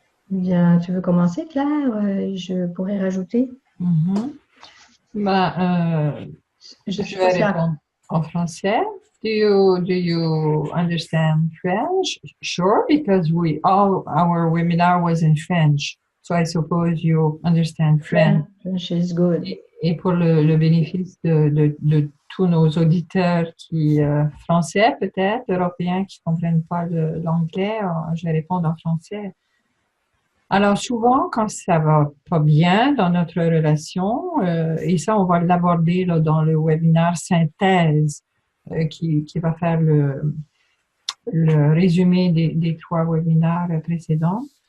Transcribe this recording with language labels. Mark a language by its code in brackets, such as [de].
[fr] Bien, tu veux commencer, Claire? Je pourrais rajouter. Je vais répondre en français. [en] Do you understand French? Sure, because our webinar was in French. So I suppose you understand French. French is good. [fr] Et pour le bénéfice de tous nos auditeurs français peut-être, européens qui ne comprennent pas l'anglais, je vais répondre en français. Alors souvent, quand ça va pas bien dans notre relation, et ça on va l'aborder dans le webinaire synthèse qui va faire le résumé des 3 webinaires précédents.